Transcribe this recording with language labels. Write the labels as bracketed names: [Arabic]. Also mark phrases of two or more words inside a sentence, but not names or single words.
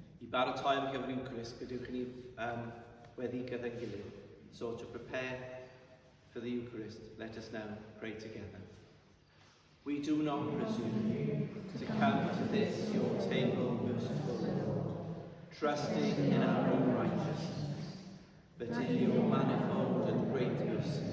[Welsh] baratoi am gyfer Eucharist, gadewch ni weddi gyda'n gilydd. [English] So to prepare for the Eucharist, let us now pray together. We do not presume to come to this your table, merciful Lord, trusting in our own righteousness, but in your manifold and great mercy.